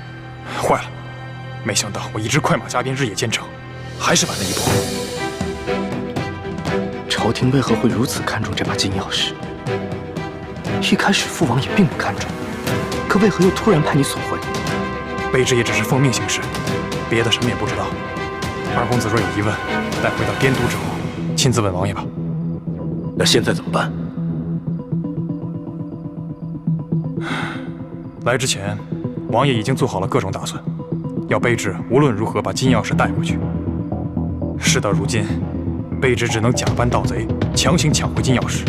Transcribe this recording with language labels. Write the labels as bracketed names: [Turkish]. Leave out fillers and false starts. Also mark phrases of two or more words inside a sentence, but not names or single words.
[Chinese] 坏了，没想到我一直快马加鞭，日夜兼程，还是晚了一步。朝廷为何会如此看重这把金钥匙？一開始父王也並不看重，可為何又突然派你索回？卑職也只是奉命行事，別的什麼也不知道。二公子若有疑問，待回到滇都之後，親自問王爺吧。那現在怎麼辦？來之前，王爺已經做好了各種打算，要卑職無論如何把金鑰匙帶回去。事到如今，卑職只能假扮盜賊，強行搶回金鑰匙。